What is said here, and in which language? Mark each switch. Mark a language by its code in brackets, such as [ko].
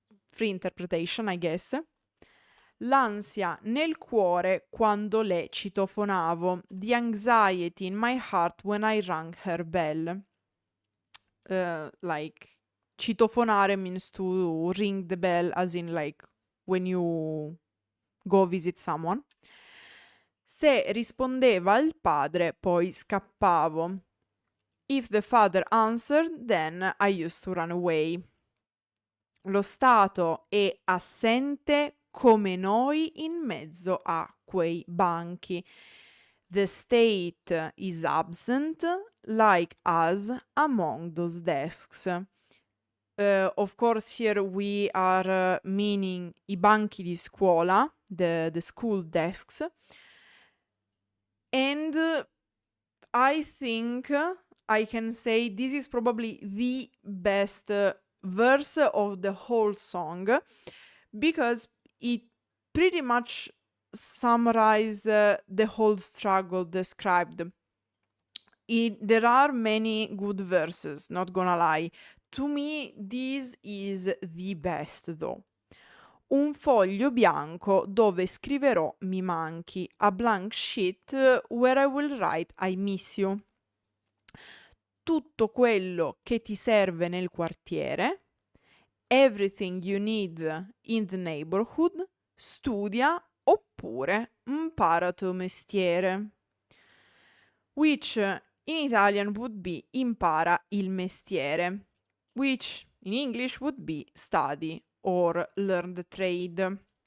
[en] Free interpretation, I guess. [it] L'ansia nel cuore quando le citofonavo. [en] The anxiety in my heart when I rang her bell. Like, citofonare means to ring the bell, as in like when you go visit someone. [it] Se rispondeva il padre, poi scappavo. [en] If the father answered, then I used to run away. [it] Lo Stato è assente come noi in mezzo a quei banchi. [en] The state is absent like us among those desks. Of course, here we are meaning [it] i banchi di scuola, [en] the school desks. And I think I can say this is probably the best verse of the whole song, because it pretty much summarizes the whole struggle described. There are many good verses, not gonna lie. To me, this is the best though. [it] Un foglio bianco dove scriverò mi manchi, [en] a blank sheet where I will write I miss you. [it] Tutto quello che ti serve nel quartiere, [en] everything you need in the neighborhood, [it] studia oppure impara tuo mestiere. [en] Which in Italian would be [it] impara il mestiere, [en] which in English would be study or learn the trade.